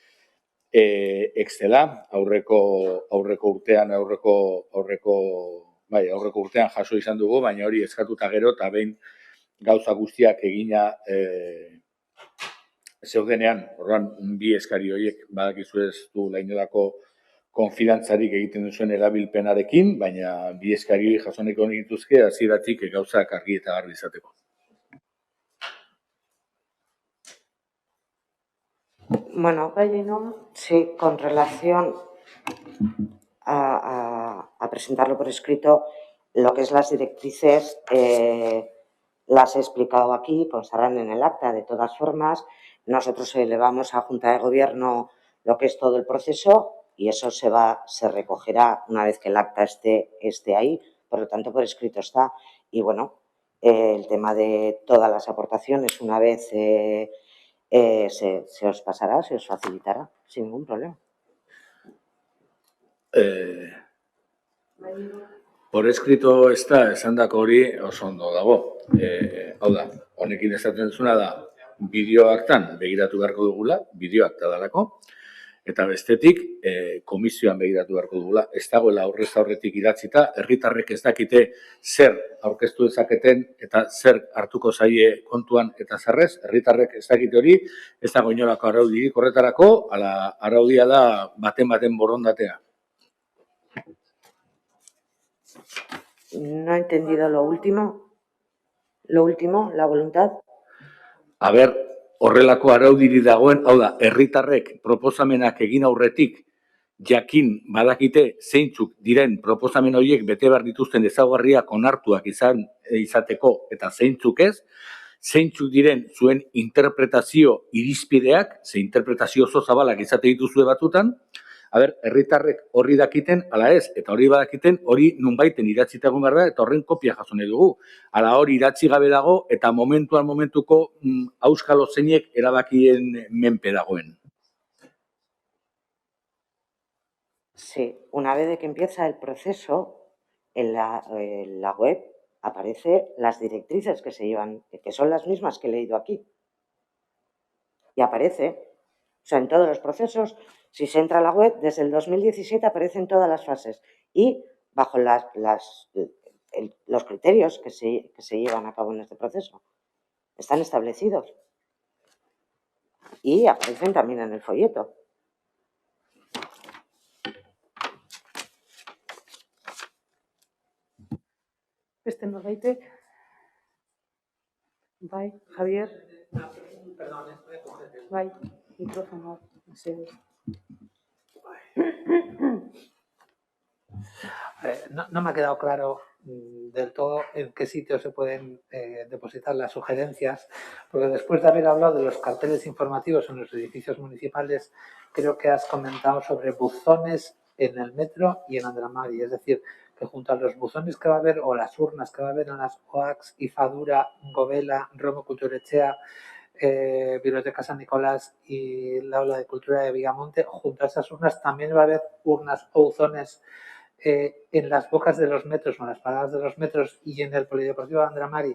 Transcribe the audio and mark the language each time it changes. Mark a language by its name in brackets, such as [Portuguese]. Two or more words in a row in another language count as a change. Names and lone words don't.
[Basque] Excela aurreko urtean jaso izan dugu, baina hori eskatuta gero eta behin gauza guztiak egina zeudenean, orduan bi eskari horiek badakizu ez du lainolako konfidantzarik egiten duzuen erabilpenarekin, baina bi eskari jaso nahiko dituzke hasieratik gauzak argi eta garbi izateko. Bueno, [Spanish] sí, con relación a presentarlo por escrito, lo que es las directrices las he explicado aquí, constarán en el acta. De todas formas, nosotros elevamos a Junta de Gobierno lo que es todo el proceso y eso se recogerá una vez que el acta esté ahí, por lo tanto por escrito está. Y bueno, el tema de todas las aportaciones, una vez se os pasará, se os facilitará, sin ningún problema. Por escrito [Basque] ez da, esandako hori oso ondo dago. Hau da, honekin esaten zuna da, bideoaktan begiratu beharko dugula, bideoakta dalako, eta bestetik komisioan begiratu beharko dugula, ez dagoela aurrez aurretik idatzita, herritarrek ez dakite zer aurkeztu dezaketen eta zer hartuko zaie kontuan eta zerrez, herritarrek ez dakite hori, ez dago inolako araudirik horretarako, araudia da baten borondatea. [Spanish] No he entendido lo último, la voluntad. [Basque] Horrelako araudiri dagoen, hau da, herritarrek proposamenak egin aurretik jakin badakite zeintzuk diren proposamen horiek bete behar dituzten ezaugarriak onartuak izateko eta zeintzuk ez, zeintzuk diren zuen interpretazio irizpideak, ze interpretazio oso zabalak izate dituzue batzutan, herritarrek horri dakiten, ala ez, eta hori badakiten, hori nunbaiten idatzita egon behar da, eta horren kopia jaso nahi dugu. Hala hori idatzi gabe dago, eta momentuko auskalo zeinek erabakien menpe dagoen. [Spanish] Sí, una vez que empieza el proceso, en la web aparecen las directrices que se llevan, que son las mismas que he leído aquí. Y aparece, o sea, en todos los procesos, si se entra a la web, desde el 2017 aparecen todas las fases y bajo los criterios que se llevan a cabo en este proceso. Están establecidos. Y aparecen también en el folleto. [Basque] Beste norbaitek? Bai, Javier? Bai, mikrofonoa. [Spanish] No me ha quedado claro del todo en qué sitio se pueden depositar las sugerencias, porque después de haber hablado de los carteles informativos en los edificios municipales, creo que has comentado sobre buzones en el metro y en Andramari, es decir, que junto a los buzones que va a haber o las urnas que va a haber en las OACs, Ifadura, Govela, Romo Culturechea, Biblioteca San Nicolás y la Aula de Cultura de Villamonte, junto a esas urnas también va a haber urnas o buzones en las bocas de los metros o en las paradas de los metros y en el Polideportivo de Andramari?